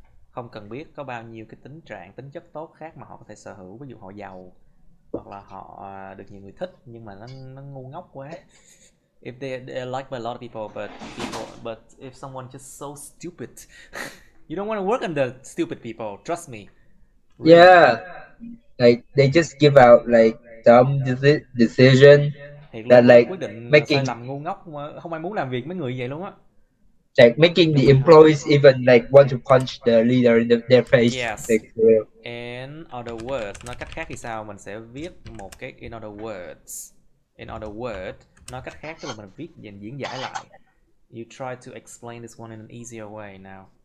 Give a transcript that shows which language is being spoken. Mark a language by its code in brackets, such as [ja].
[vi] Không cần biết có bao nhiêu cái tính trạng, tính chất tốt khác mà họ có thể sở hữu. Ví dụ họ giàu hoặc là họ được nhiều người thích nhưng mà nó ngu ngốc quá. [en] If they're liked by a lot of people, but if someone just so stupid, you don't want to work under stupid people. Trust me. Really. Yeah, like they just give out like dumb decision that like [vi] quyết định [en] making [vi] sai lầm ngu ngốc mà không ai muốn làm việc mấy người vậy luôn á. [en] like making the employees even like want to punch the leader in their face. Yes. Like, In other words, [vi] nói cách khác thì sao? Mình sẽ viết một cái [en] in other words. In other words, [vi] nói cách khác tức là mình viết diễn giải lại. [en] You try to explain this one in an easier way now.